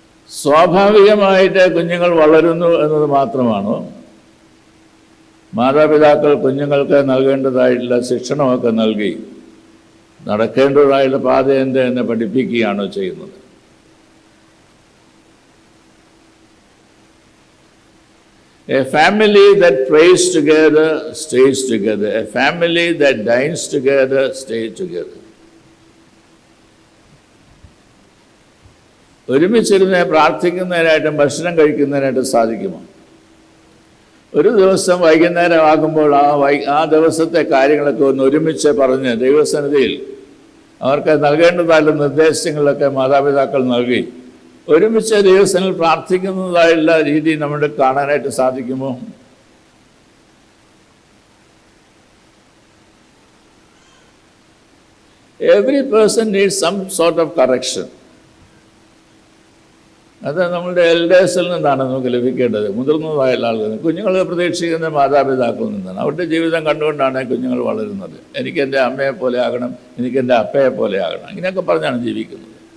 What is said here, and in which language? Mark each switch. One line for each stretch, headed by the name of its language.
Malayalam: സ്വാഭാവികമായിട്ട് കുഞ്ഞുങ്ങൾ വളരുന്നു എന്നത് മാത്രമാണോ? മാതാപിതാക്കൾ കുഞ്ഞുങ്ങൾക്ക് നൽകേണ്ടതായിട്ടുള്ള ശിക്ഷണമൊക്കെ നൽകി നടക്കേണ്ടതായുള്ള പാത എന്ന് പഠിപ്പിക്കുകയാണോ ചെയ്യുന്നത്?
English: A family that prays together stays together. A family that dines together stays together.
Malayalam: ഒരുമിച്ചിരുന്ന് പ്രാർത്ഥിക്കുന്നതിനായിട്ടും ഭക്ഷണം കഴിക്കുന്നതിനായിട്ടും സാധിക്കുമോ? ഒരു ദിവസം വൈകുന്നേരം ആകുമ്പോൾ ആ ദിവസത്തെ കാര്യങ്ങളൊക്കെ ഒന്ന് ഒരുമിച്ച് പറഞ്ഞ് ദൈവസന്നിധിയിൽ അവർക്ക് നൽകേണ്ടതായുള്ള നിർദ്ദേശങ്ങളൊക്കെ മാതാപിതാക്കൾ നൽകി ഒരുമിച്ച് ദൈവസന്നിധിയിൽ പ്രാർത്ഥിക്കുന്നതായുള്ള രീതി നമ്മുടെ കാണാനായിട്ട് സാധിക്കുമോ?
English: Every person needs some sort of correction.
Malayalam: അത് നമ്മളുടെ എൽഡേഴ്സിൽ നിന്നാണ് നമുക്ക് ലഭിക്കേണ്ടത്, മുതിർന്നതായുള്ള ആളുകൾ. കുഞ്ഞുങ്ങൾ പ്രതീക്ഷിക്കുന്ന മാതാപിതാക്കളിൽ നിന്നാണ്. അവരുടെ ജീവിതം കണ്ടുകൊണ്ടാണ് കുഞ്ഞുങ്ങൾ വളരുന്നത്. എനിക്ക് എൻ്റെ അമ്മയെ പോലെ ആകണം, എനിക്ക് എൻ്റെ അപ്പയെ പോലെ ആകണം, ഇങ്ങനെയൊക്കെ പറഞ്ഞാണ് ജീവിക്കുന്നത്.